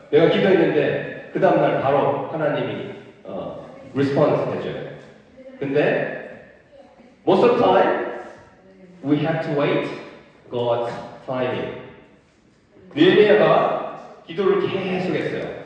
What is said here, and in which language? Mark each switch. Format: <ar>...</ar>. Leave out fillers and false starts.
<ko>내가 기도했는데 그 다음날 바로 하나님이 response 해줘요. 근데</ko> <en>most of the time we have to wait God's timing.</en> <ko>느헤미야가 기도를 계속했어요.</ko>